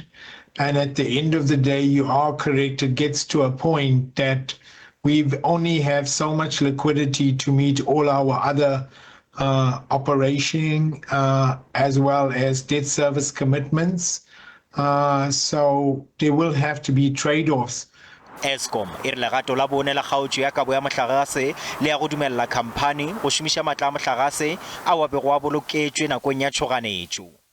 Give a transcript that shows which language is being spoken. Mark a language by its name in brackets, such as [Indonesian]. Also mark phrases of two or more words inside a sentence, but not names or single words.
[English] And at the end of the day, you are correct, it gets to a point that we only have so much liquidity to meet all our other operation as well as debt service commitments. So there will have to be trade-offs. [Northern Sotho] Eskom e re Legato le LABONE la kgaotšo ya kabo ya motlakase le ya go dumella khamphani go šomiša matla a motlakase a wa bego a boloketšwe nakong ya tšhoganetšo.